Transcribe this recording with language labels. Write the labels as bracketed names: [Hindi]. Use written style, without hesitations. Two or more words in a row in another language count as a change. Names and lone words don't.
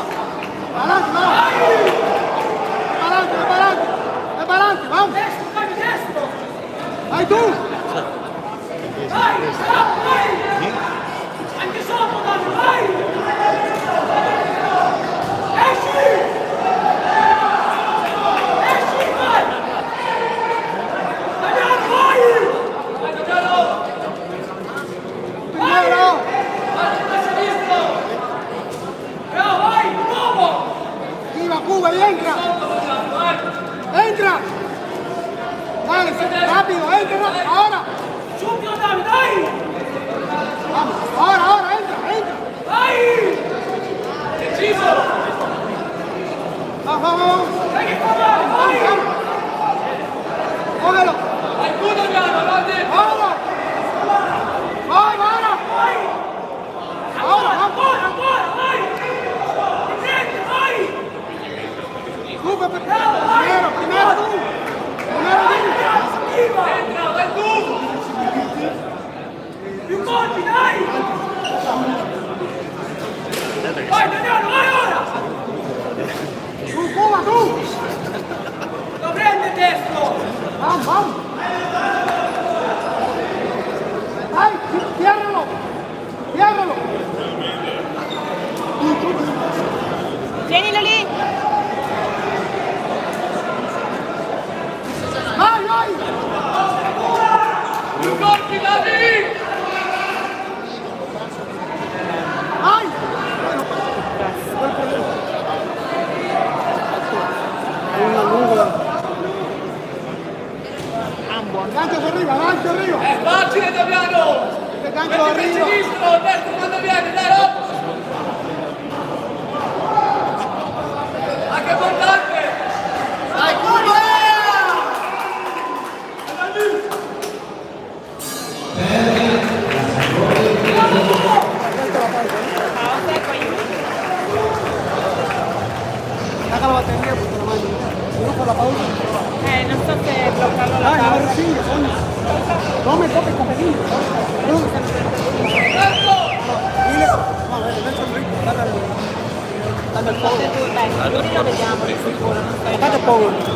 [Spanish] Para adelante, vamos. Para adelante, para adelante, vamos. Ahí tú. [Italian] Anche sotto, Dani, vai! Esci! Esci, vai! Damiano, vai! Vai, Damiano! [Spanish] Primero. [Italian] A sinistra! Bravo, vai, di nuovo! [Spanish] Viva Cuba y entra. Entra. Dale, rápido, entra. Ahora. [Italian] Subito, Dani, dai! [Spanish] Vamos, ahora, entra. [Italian] Vai! Deciso! [Spanish] Vamos. [Italian] Dai che fa male, vai! [Spanish] Cógelo. [Italian] Vai tu, Damiano, avanti! [Spanish] Ahora. Ahora. [Italian] Ancora, vai! Niente, vai! [Spanish] Cuba, primero tú. Primero tú. [Italian] Entra, vai tu! Più colpi, dai! Vai, Damiano, vai ora! [Spanish] Tú, Cuba, tú. [Italian] Lo prende destro! [Spanish] Vamos. Ay, ciérralo. [Italian] Tienilo lì! Vai. Più colpi, Dani! Vai. [Spanish] Gancho arriba. [Italian] È facile, Damiano! [Spanish] Este gancho [Italian] Metti per [Spanish] arriba. [Italian] sinistro, destro quando viene, dai, no! Anche importante! Vai, Cuba. Pausa e poi [Spanish] Saca la batería porque la mano. Si no, por la pausa. [Italian] non so se bloccarlo la [Spanish] Ay, no me [Italian] pausa. [Spanish] recibe, coño. No me toques, competino. Dile. No, a ver, Nelson Rico, dale al [Italian] Fate tu, dai, lui lo vediamo di sicuro, non so. Fate poco.